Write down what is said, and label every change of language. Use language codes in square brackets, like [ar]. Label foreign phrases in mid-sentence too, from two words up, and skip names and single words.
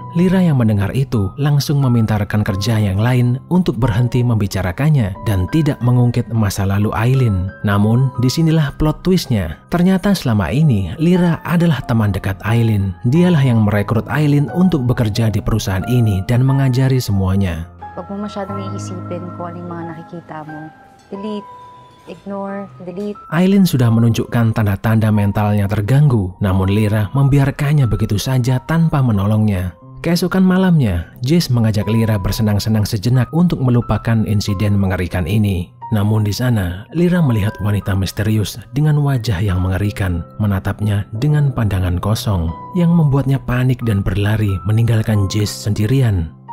[id] Lyra yang mendengar itu langsung meminta rekan kerja yang lain untuk berhenti membicarakannya dan tidak mengungkit masa lalu Aileen. Namun, disinilah plot twistnya. Ternyata selama ini Lyra adalah teman dekat Aileen. Dialah yang merekrut Aileen untuk bekerja di perusahaan ini dan mengajari semuanya. [tl] Huwag mo masyadong iisipin kung ano yung mga nakikita mo. [en] Delete, ignore, delete. [id] Aileen sudah menunjukkan tanda-tanda mentalnya terganggu, namun Lyra membiarkannya begitu saja tanpa menolongnya. Keesokan malamnya, Jace mengajak Lyra bersenang-senang sejenak untuk melupakan insiden mengerikan ini. Namun di sana, Lyra melihat wanita misterius dengan wajah yang mengerikan, menatapnya dengan pandangan kosong, yang membuatnya panik dan berlari meninggalkan Jace sendirian.